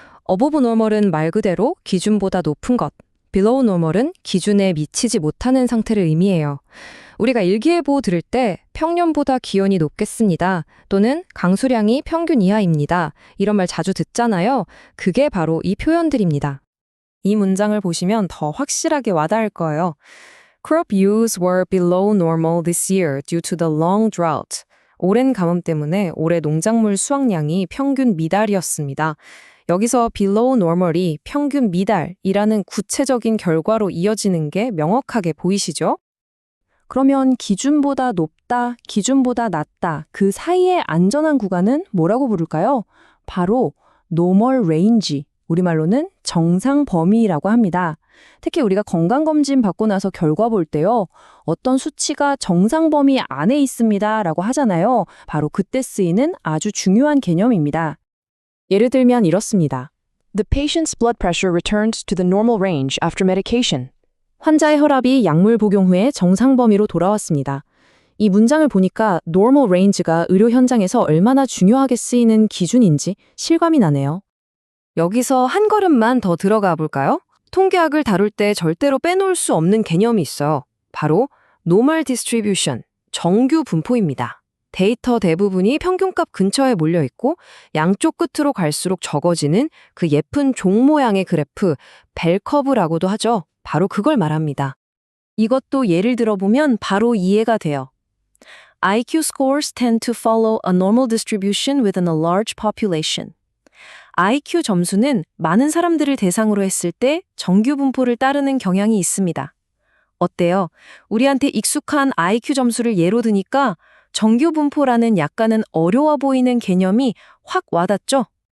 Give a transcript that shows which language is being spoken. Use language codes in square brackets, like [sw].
[en] above normal [ko] 은 말 그대로 기준보다 높은 것, [en] below normal [ko] 은 기준에 미치지 못하는 상태를 의미해요. 우리가 일기예보 들을 때 평년보다 기온이 높겠습니다. 또는 강수량이 평균 이하입니다. 이런 말 자주 듣잖아요. 그게 바로 이 표현들입니다. 이 문장을 보시면 더 확실하게 와닿을 거예요. [en] Crop yields were below normal this year due to the long drought. [ko] 오랜 가뭄 때문에 올해 농작물 수확량이 평균 미달이었습니다. 여기서 [en] below normal [ko] 이 평균 미달이라는 구체적인 결과로 이어지는 게 명확하게 보이시죠? 그러면 기준보다 높다, 기준보다 낮다, 그 사이의 안전한 구간은 뭐라고 부를까요? 바로 [en] normal range, [ko] 우리말로는 정상 범위라고 합니다. 특히 우리가 건강검진 받고 나서 결과 볼 때요, 어떤 수치가 정상 범위 안에 있습니다 라고 하잖아요. 바로 그때 쓰이는 아주 중요한 개념입니다. 예를 들면 이렇습니다. [en] The patient's blood pressure returned to the normal range after medication. [ko] 환자의 혈압이 약물 복용 후에 정상 범위로 돌아왔습니다. 이 문장을 보니까 [en] normal range [ko] 가 의료 현장에서 얼마나 중요하게 쓰이는 기준인지 실감이 나네요. 여기서 한 걸음만 더 들어가 볼까요? 통계학을 다룰 때 절대로 빼놓을 수 없는 개념이 있어요. 바로 [en] normal distribution, [ko] 정규 분포입니다. 데이터 대부분이 평균값 근처에 몰려 있고 양쪽 끝으로 갈수록 적어지는 그 예쁜 종 모양의 그래프, 벨커브라고도 하죠. 바로 그걸 말합니다. 이것도 예를 들어보면 바로 이해가 돼요. [en] IQ scores tend to follow a normal distribution within a large population. [ko] IQ 점수는 많은 사람들을 대상으로 했을 때 정규 분포를 따르는 경향이 있습니다. 어때요? 우리한테 익숙한 IQ 점수를 예로 드니까 정규 분포라는 약간은 어려워 보이는 개념이 확 와닿죠?